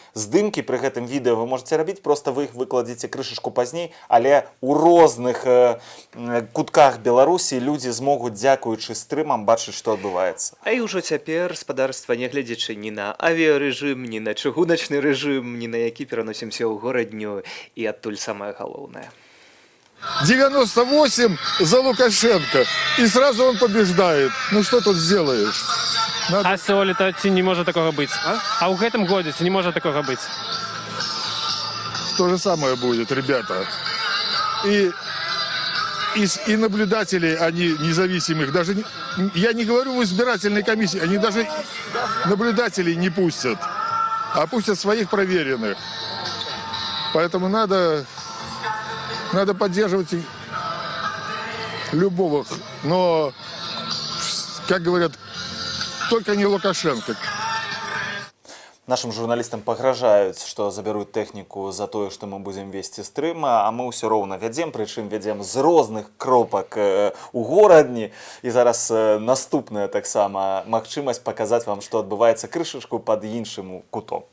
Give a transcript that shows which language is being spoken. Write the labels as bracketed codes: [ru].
[be] Здымкі пры гэтым відэо вы можете рабіць, проста вы іх выкладзеце крышачку пазней, але ў розных кутках Беларусі людзі змогуць, дзякуючы стрымам, бачыць, што адбываецца. А і ўжо цяпер спадарства, нягледзячы ні на авіярэжым, ні на чыгуначны рэжым, ні на які пераносімся ў горадню, і адтуль самае галоўнае. [ru] 98 за Лукашенко, и сразу он побеждает. Ну что тут сделаешь? [be] А сёлета ці не можа такога быць? А ў гэтым годзе ці не можа такога быць? [ru] То же самое будет, ребята. И наблюдателей, они независимых, даже я не говорю в избирательной комиссии, они даже наблюдателей не пустят, а пустят своих проверенных. Поэтому надо поддерживать любого, но, как говорят, только не Лукашенко. [be] Нашим журналістам пагражаюць, што забяруць тэхніку за тое, што мы будзем весці стрым, а мы ўсё роўна вядзем, прычым вядзем з розных кропак у горадні. І зараз наступная таксама магчымасць паказаць вам, што адбываецца крышачку пад іншым кутом.